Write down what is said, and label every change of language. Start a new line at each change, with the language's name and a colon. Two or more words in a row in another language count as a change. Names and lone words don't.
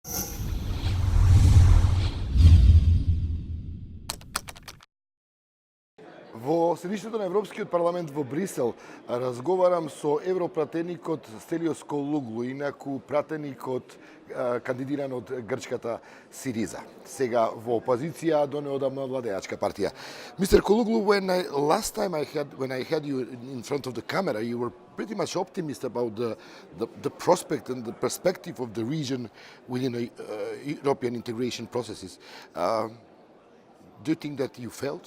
Macedonian: Во седишното на Европскиот парламент во Брисел разговарам со европратеникот Стелиос Колуглу, инаку пратеник од кандидиран од грчката Сириза. Сега во опозиција до неодамна владеачка партија.
English: Mr. Koluglu, last time when I had you in front of the camera, you were pretty much optimist about the prospect and the perspective of the region within European integration processes. Do you think that you failed?